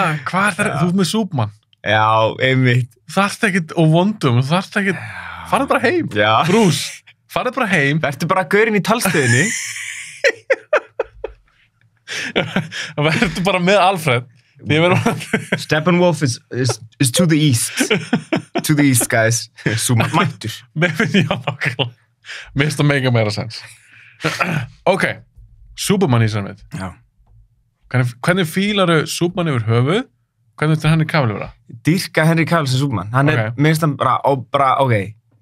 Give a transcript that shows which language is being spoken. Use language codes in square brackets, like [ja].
[is] Hvað er það? Þú ert með Superman. Já, einmitt. Þú þarft ekkert, og Wonder Woman, þú þarft ekkert, farðu bara heim. Já. Bruce, farðu bara heim. Vertu bara gaurinn í talstöðinni. Það verður bara með Alfred. [en] Steppenwolf is to the east. To the east, guys. [is] Svo mættur. Mér finnst það nákvæmlega. Mér finnst það mega meira sens. Ok, Superman í þessari mynd. Já. Hvernig fílaru Superman yfir höfuð? Hvernig finnst þér Henry Cavill vera? Dýrka Henry Cavill sem Superman. Hann minnst hann bara, ok.